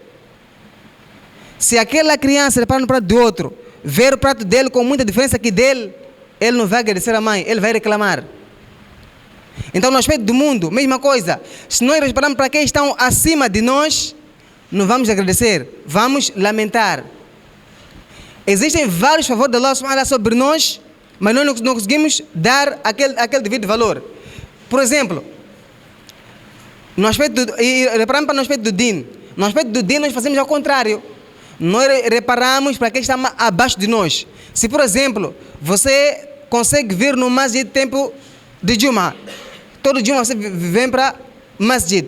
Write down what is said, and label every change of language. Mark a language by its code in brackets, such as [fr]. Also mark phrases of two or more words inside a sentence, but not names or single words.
[pt] Se aquela criança repara no prato do outro, ver o prato dele com muita diferença que dele, ele não vai agradecer a mãe, ele vai reclamar. Então no aspecto do mundo, mesma coisa. Se nós repararmos para quem estão acima de nós, não vamos agradecer, vamos lamentar. Existem vários favores de Allah [ar] subhanahu wa ta'ala [pt] sobre nós, mas nós não conseguimos dar aquele devido valor. Por exemplo, no aspecto e reparamos para no aspecto do din. No aspecto do din nós fazemos ao contrário. Nós reparamos para quem está abaixo de nós. Se, por exemplo, você consegue vir no masjid tempo de Juma, todo Juma você vem para masjid.